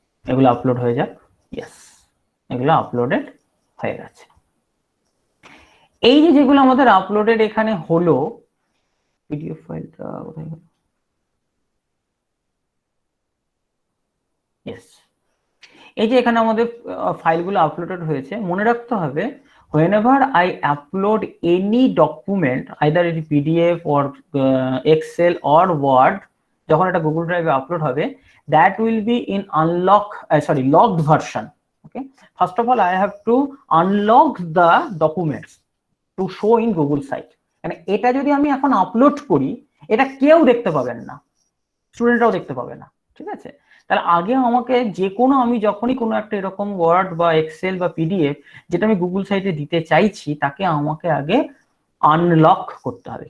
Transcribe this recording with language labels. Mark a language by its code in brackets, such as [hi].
[bn] এগুলো আপলোড হয়ে যাক, ইয়েস এগুলো আপলোডেড হয়ে গেছে। এই যে যেগুলো আমাদের আপলোডেড এখানে হলো, পিডিএফ ফাইলটা কোথায় গেল, ইয়েস, এই যে এখানে আমাদের ফাইলগুলো আপলোডেড হয়েছে। মনে রাখতে হবে, [en] whenever I upload any document, either it is PDF or Excel or Word, [bn] যখন এটা গুগল ড্রাইভে আপলোড হবে, [en] that will be in logged version. Okay, first of all I have to unlock the documents to show in Google site, [bn] মানে এটা যদি আমি এখন upload করি, এটা কেউ দেখতে পাবেন না, স্টুডেন্টরাও দেখতে পাবে না, ঠিক আছে। তাহলে আগে আমাকে যে কোনো, আমি যখনই কোনো একটা এরকম ওয়ার্ড বা এক্সেল বা পিডিএফ যেটা আমি গুগল সাইটে দিতে চাইছি, তাকে আমাকে আগে আনলক করতে হবে।